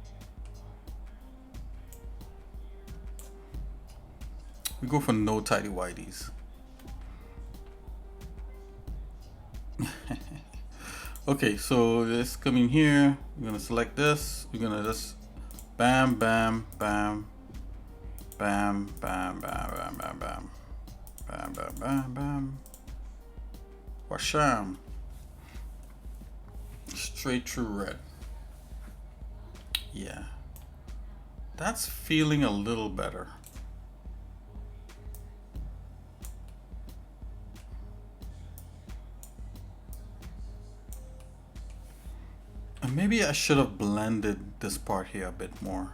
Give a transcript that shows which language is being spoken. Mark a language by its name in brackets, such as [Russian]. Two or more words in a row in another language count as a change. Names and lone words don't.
[English] We go for no tighty whiteys. Okay, so this coming here, we're gonna select this. We're gonna just bam, bam, bam, bam, bam, bam, bam, bam, bam, bam, bam, bam, bam. Washam. Straight through red. Yeah. That's feeling a little better. And maybe I should have blended this part here a bit more.